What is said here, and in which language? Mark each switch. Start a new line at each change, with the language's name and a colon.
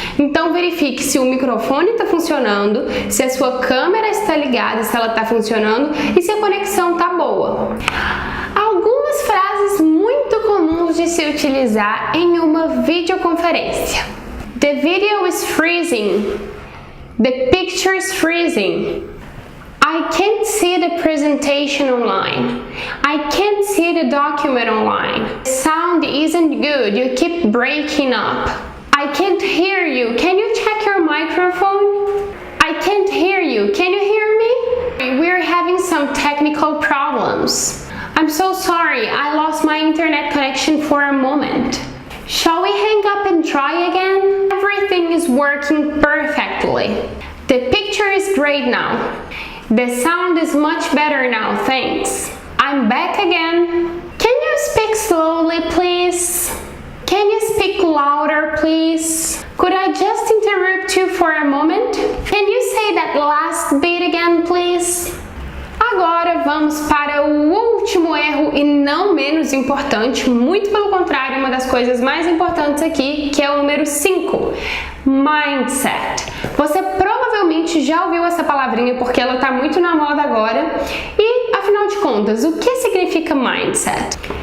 Portuguese: Então verifique se o microfone está funcionando, se a sua câmera está ligada, se ela está funcionando e se a conexão está boa. Algumas frases muito comuns de se utilizar em uma videoconferência.
English: The video is freezing. The picture is freezing. I can't see the presentation online. I can't see the document online. The sound isn't good. You keep breaking up. I can't hear you. Can you check your microphone? I can't hear you. Can you hear me? We're having some technical problems. I'm so sorry. I lost my internet connection for a moment. Shall we hang up and try again? Everything is working perfectly. The picture is great now. The sound is much better now, thanks. I'm back again. Can you speak slowly, please? Can you speak louder, please? Could I just interrupt you for a moment? Can you say that last bit again, please?
Portuguese: Agora vamos para o último erro e não menos importante, muito pelo contrário, uma das coisas mais importantes aqui, que é o número 5, mindset. Você provavelmente já ouviu essa palavrinha porque ela está muito na moda agora e, afinal de contas, o que significa mindset?